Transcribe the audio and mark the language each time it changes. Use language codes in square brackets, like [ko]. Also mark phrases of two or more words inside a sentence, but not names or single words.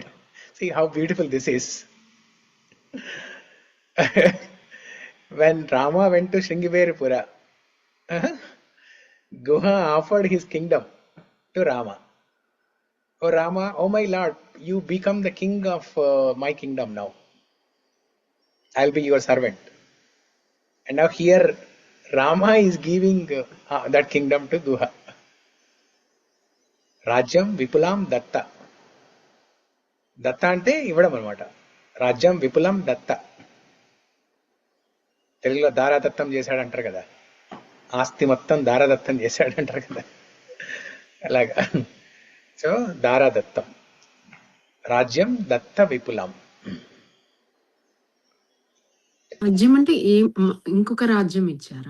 [en] See how beautiful this is. When Rama went to Shringiveripura, Guha offered his kingdom to Rama. Oh Rama, oh my Lord, you become the king of my kingdom now. I'll be your servant. And now here Rama is giving that kingdom to Guha. [sa] राज्यं विपुलं दत्त. [te] దత్త అంటే ఇవ్వడం అనమాట. [sa] राज्यं विपुलं दत्त. [te] తెలుగులో దారాదత్తం చేశాడు అంటారు కదా, ఆస్తి మొత్తం దారాదత్తం చేశాడు అంటారు కదా, అలాగా. సో దారాదత్తం, [sa] రాజ్యం దత్త విపులం. [te] రాజ్యం అంటే ఇంకొక రాజ్యం ఇచ్చారా?